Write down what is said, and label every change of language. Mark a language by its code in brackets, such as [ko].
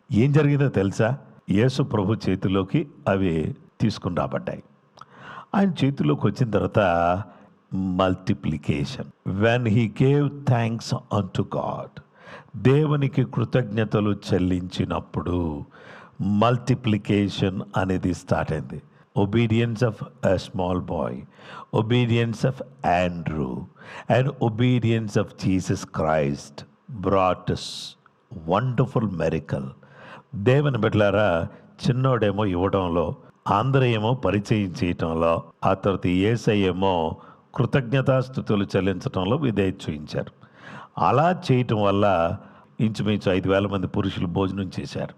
[te] ఏం జరిగిందో తెలుసా? యేసు ప్రభు చేతిలోకి అవి తీసుకుని రాబడ్డాయి. ఆయన చేతిలోకి వచ్చిన తర్వాత multiplication, [en] when he gave thanks unto God, [te] దేవునికి కృతజ్ఞతలు చెల్లించినప్పుడు మల్టిప్లికేషన్ అనేది స్టార్ట్ అయింది. [en] obedience of a small boy, obedience of Andrew, and obedience of Jesus Christ brought us wonderful miracle. [te] దేవుని బిడ్డలారా, చిన్నోడేమో ఇవ్వడంలో, ఆంధ్రయేమో పరిచయం చేయటంలో, ఆ తర్వాత యేసయ్యేమో కృతజ్ఞతాస్తుతులు చెల్లించడంలో విధేయత చూపించారు. అలా చేయటం వల్ల ఇంచుమించు 5,000 మంది పురుషులు భోజనం చేశారు.